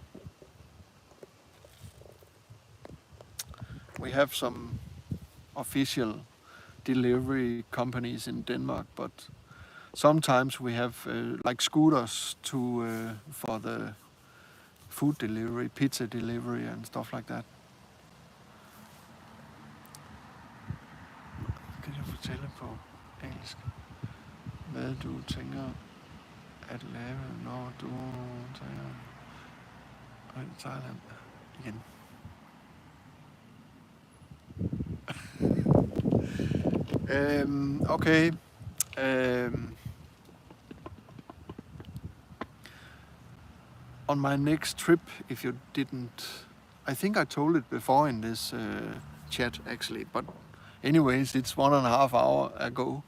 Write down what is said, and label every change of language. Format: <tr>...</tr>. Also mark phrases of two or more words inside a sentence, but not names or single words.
<en>We have some official delivery companies in Denmark, but sometimes we have like scooters to for the food delivery, pizza delivery and stuff like that.</en> <da>Kan jeg fortælle på engelsk, hvad du tænker at lave, når du tager i Thailand igen? Okay.</da> <en>On my next trip, if you didn't, I think I told it before in this chat actually, but anyways, it's 1.5 hours ago.</en>